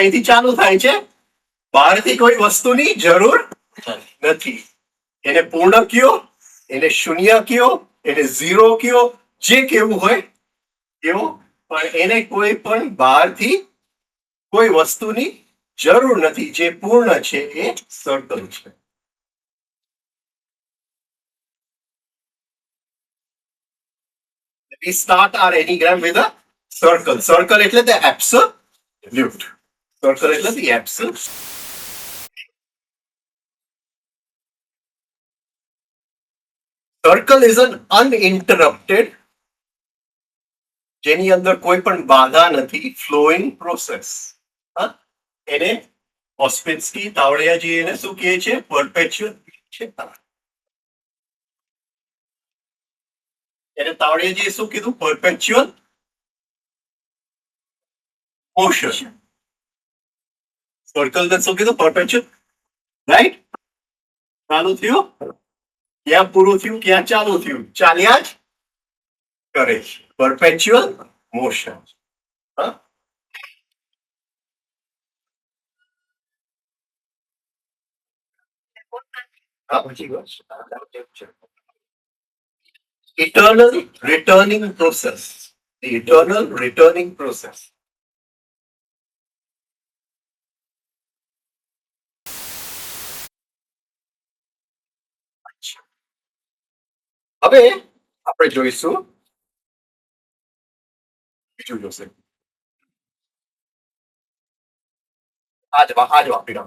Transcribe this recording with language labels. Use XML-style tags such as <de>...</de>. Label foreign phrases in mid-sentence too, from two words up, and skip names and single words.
<gu>અહીંથી ચાલુ થાય છે, બહારથી કોઈ વસ્તુની જરૂર નથી. એને પૂર્ણ કયો, એને શૂન્ય કયો, એને ઝીરો કયો, જે કેવું હોય એવું, પણ એને કોઈ પણ બહારથી કોઈ વસ્તુની જરૂર નથી. જે પૂર્ણ છે એ સર્કલ છે.</gu> <en>We start our enneagram with a circle. Circle એટલે the absolute. Circle એટલે the absolute. Circle is an uninterrupted,</en> <gu>જેની અંદર કોઈ પણ બાધા નથી,</gu> <en>flowing process.</en> <gu>એને ઓસ્પેન્સ્કી તાવડિયાજી એને શું કહે છે? perpetual છે. એને તાવડિયાજીએ શું કીધું?</gu> <en>perpetual motion.</en> <gu>સર્કલ ને શું કીધું? perpetual. રાઈટ? ચાલુ થયું, ક્યાં પૂરું થયું, ક્યાં ચાલુ થયું, ચાલ્યા જ કરે છે.</gu> <en>perpetual motion. Eternal returning process. The eternal returning process.</en> <gu>હવે આપણે જોઈશું બીજું જોશે. આજ વાપરી નાખો.</gu>